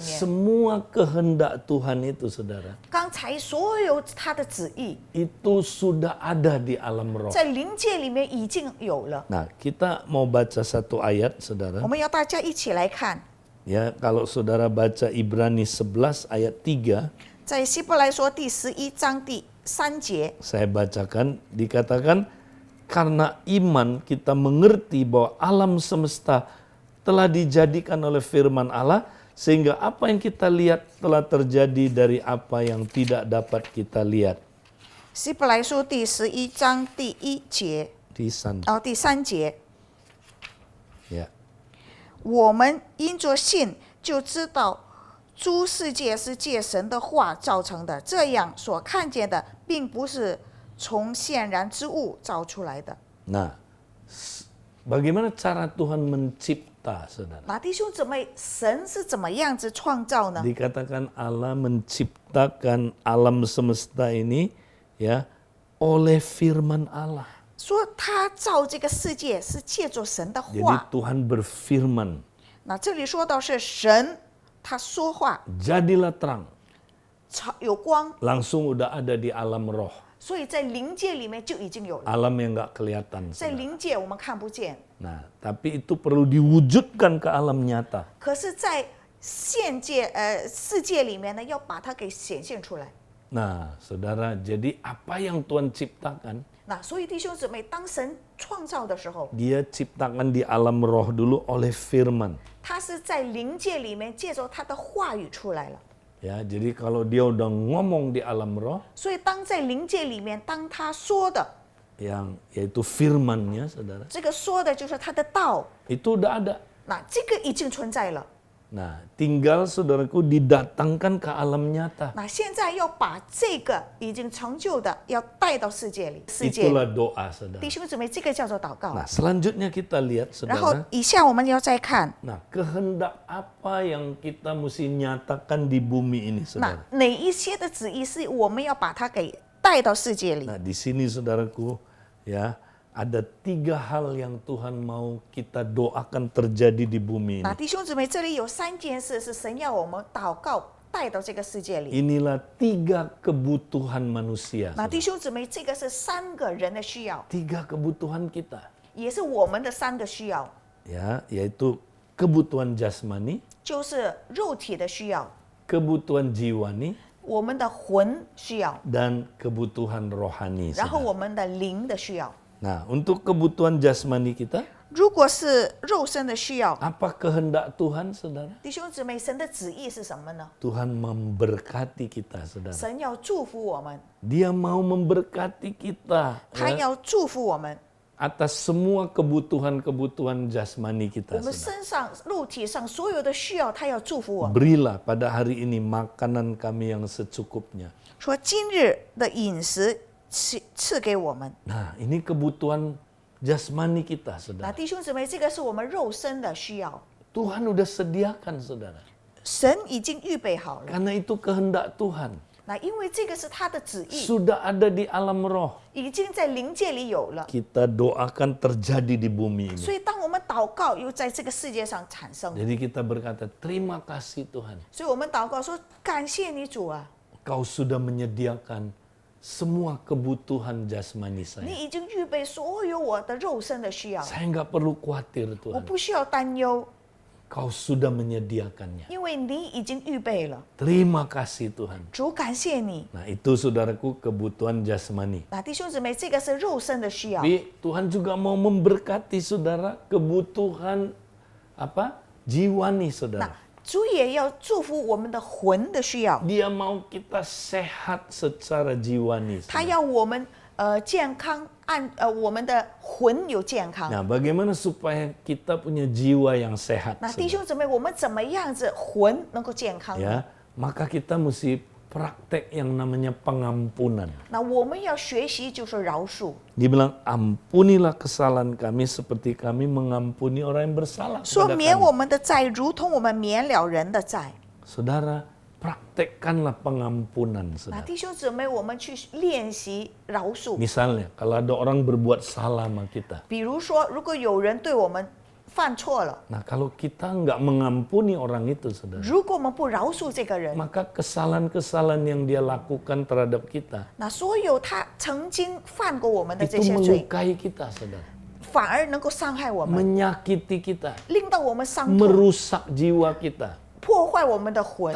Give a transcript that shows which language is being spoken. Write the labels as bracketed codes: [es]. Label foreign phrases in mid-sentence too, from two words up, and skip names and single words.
[id] semua kehendak Tuhan itu, saudara, [zh] 刚才所有他的旨意， [id] itu sudah ada di alam roh. [zh] 在灵界里面已经有了。 [id] Nah, kita mau baca satu ayat, [zh] 我 [id] saudara. [zh] 们要大家一起来看， [id] Ya, kalau saudara baca Ibrani 11 ayat 3, [zh] 在希伯来说第11章第3节， [id] saya bacakan, dikatakan, karena iman kita mengerti bahwa alam semesta telah dijadikan oleh firman Allah, sehingga apa yang kita lihat telah terjadi dari apa yang tidak dapat kita lihat. [zh] 希伯来书第11章第1节， [id] Di sana. [zh] 第3节， [id] Ya. [zh] 我们因着信就知道诸世界是借神的话造成的，这样所看见的并不是从显然之物造出来的。 [id] Nah, bagaimana cara Tuhan mencipta, saudara? [zh] 那弟兄姊妹，神是怎么样子创造呢？ [id] Dikatakan Allah menciptakan alam semesta ini ya oleh firman Allah. [zh] 说他造这个世界是借着神的 [id] Jadi [zh] 话。 [id] Tuhan berfirman, [zh] 那这里说到是神，他说话， [id] jadilah terang. [zh] 有光， [id] Langsung udah ada di alam roh. [zh] 所以在灵界里面就已经有了。 [id] Alam yang nggak kelihatan. [zh] 在 [id] saudara. [zh] 灵界我们看不见， [id] Nah, tapi itu perlu diwujudkan ke alam nyata. [zh] 可是，在现界世界里面呢，要把它给显现出来。 [id] Nah, saudara, jadi apa yang Tuhan ciptakan, [zh] 那所以弟兄姊妹，当神创造的时候， [id] Dia ciptakan di alam roh dulu oleh firman. [zh] 他是在灵界里面借着他的话语出来了。 [id] Ya, jadi kalau dia udah ngomong di alam roh, [zh] 所以当在灵界里面，当他说的， [id] yang yaitu firman-Nya, saudara, [zh] 这个说的就是他的道， [id] itu udah ada. [zh] 那这个已经存在了。 [id] Nah, tinggal saudaraku didatangkan ke alam nyata. [zh] 那现在要把这个已经成就的要带到世界里，世界 [id] Itulah [zh] 里。 [id] doa, saudara. [zh] 弟兄姊妹，这个叫做祷告。 [id] Nah, selanjutnya kita lihat, [zh] 然后 [id] saudara. [zh] 以下我们要再看， [id] Nah, kehendak apa yang kita mesti nyatakan di bumi ini, [zh] 那 [id] saudara? [zh] 哪一些的旨意是我们要把它给带到世界里？ [id] Nah, di sini saudaraku, ya, ada 3 hal yang Tuhan mau kita doakan terjadi di bumi [zh] 那 [id] ini. [zh] 弟兄姊妹，这里有3件事是神要我们祷告带到这个世界里。 [id] Inilah 3 kebutuhan manusia. [zh] 那弟兄姊妹，这个是3个人的需要， [id] 3 kebutuhan kita. [zh] 也是我们的3个需要。 [id] Ya, yaitu kebutuhan jasmani, [zh] 就是肉体的需要， [id] kebutuhan jiwani, [zh] 我们的魂需要， [id] dan kebutuhan rohani. [zh] 然后 [id] saudara. [zh] 我们的灵的需要。 [id] Nah, untuk kebutuhan jasmani kita, [zh] 如果是肉身的需要， [id] apa kehendak Tuhan, saudara? [zh] 弟兄姊妹，神的旨意是什么呢？ [id] Tuhan memberkati kita, saudara. [zh] 神要祝福我们， [id] Dia mau memberkati kita [zh] 他 [id] ya, [zh] 要祝福我们， [id] atas semua kebutuhan-kebutuhan jasmani [zh] 我 [id] kita, [zh] 们 [id] saudara. [zh] 身上、肉体上所有的需要，他要祝福我们。 [id] Berilah pada hari ini makanan kami yang secukupnya. [zh] 说今日的饮食赐给我们。 [id] Nah, ini kebutuhan jasmani kita, [zh] 那 [id] saudara. [zh] 弟兄姊妹，这个是我们肉身的需要， [id] Tuhan udah sediakan, saudara. [zh] 神已经预备好了。 [id] Karena itu kehendak Tuhan. [zh] 那因为这个是他的旨意， [id] Sudah ada di alam roh. [zh] 已经在灵界里有了。 [id] Kita doakan terjadi di bumi [zh] 所 [id] ini. [zh] 以当我们祷告，又在这个世界上产生。 [id] Jadi kita berkata, terima kasih Tuhan. [zh] 所以我们祷告说：“感谢你主啊， [id] Kau sudah menyediakan semua kebutuhan jasmani [zh] 你 [id] saya. [zh] 已经预备所有我的肉身的需要， [id] Saya nggak perlu khawatir [zh] 我 [id] Tuhan. [zh] 不需要担忧， [id] Kau sudah menyediakannya. [zh] 因为你已经预备了。 [id] Terima kasih Tuhan. [zh] 主，感谢你。 [id] Nah itu saudaraku kebutuhan jasmani. [zh] 那弟兄姊妹，这个是肉身的需要， [id] Tapi Tuhan juga mau memberkati saudara kebutuhan apa? Jiwani [zh] 那 [id] saudara. [zh] 主也要祝福我们的魂的需要， [id] Dia mau kita sehat secara jiwani. [zh] 他 [id] saudara. [zh] 要我们健康，我们的魂有健康。 [id] Nah, bagaimana supaya kita punya jiwa yang sehat? [zh] 那弟 [id] saudara? [zh] 兄姊妹，我们怎么样子魂能够健康呢？ [id] Ya, maka kita mesti praktek yang namanya pengampunan. [zh] 那我们要学习就是饶恕， [id] Dibilang ampunilah kesalahan kami seperti kami mengampuni orang yang bersalah [zh] 说 [id] kepada [zh] 免 [id] kami. [zh] 我们的债，如同我们免了人的债。 [id] Saudara, praktekkanlah pengampunan, [zh] 那 [id] saudara. [zh] 弟兄姊妹，我们去练习饶恕。 [id] Misalnya, kalau ada orang berbuat salah sama kita, [zh] 比如说，如果有人对我们犯错了， [id] nah kalau kita nggak mengampuni orang itu, saudara, [zh] 如果我们不饶恕这个人， [id] maka kesalahan-kesalahan yang dia lakukan terhadap kita [zh] 那所有他曾经犯过我们的 [id] itu [zh] 这些罪， [id] melukai kita, saudara, [zh] 反而能够伤害我们， [id] menyakiti kita, [zh] 令到我们伤痛， [id] merusak jiwa kita. [zh] 破坏我们的魂。